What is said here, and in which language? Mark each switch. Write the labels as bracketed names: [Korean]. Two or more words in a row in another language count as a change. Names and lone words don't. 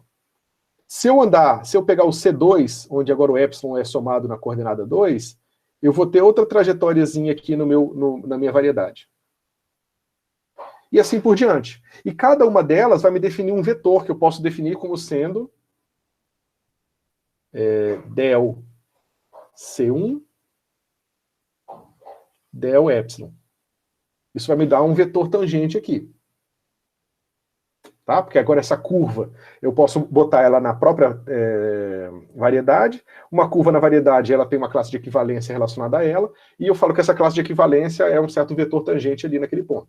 [Portuguese] Se eu pegar o C2, onde agora o epsilon é somado na coordenada 2, eu vou ter outra trajetóriazinha aqui na minha variedade. E assim por diante. E cada uma delas vai me definir um vetor, que eu posso definir como sendo del C1, del epsilon. Isso vai me dar um vetor tangente aqui. Tá? Porque agora essa curva, eu posso botar ela na própria variedade. Uma curva na variedade, ela tem uma classe de equivalência relacionada a ela, e eu falo que essa classe de equivalência é um certo vetor tangente ali naquele ponto.